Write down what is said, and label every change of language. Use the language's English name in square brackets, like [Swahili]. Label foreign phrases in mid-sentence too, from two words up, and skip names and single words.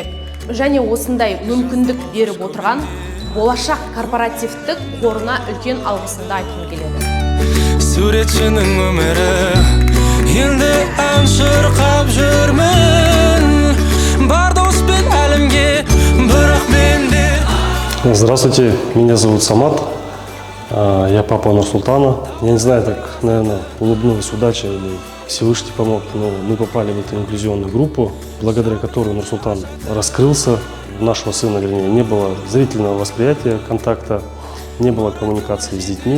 [Kazakh] Және осындай мүмкіндік беріп отырған болашақ корпоративтік қорына үлкен алғысымды айтқым келеді. Суретшінің өмірі, енді ән шырқап жүрмін, бар доспен әлемге, бірақ менде. [Russian] Здравствуйте, меня зовут Самат, я папа Нурсултана. Я не знаю, так, наверное, улыбнулась удача или Всевышний помог, но мы попали в эту инклюзионную группу, благодаря которой Нурсултан раскрылся. У нашего сына, вернее, не было зрительного восприятия, контакта, не было коммуникации с детьми.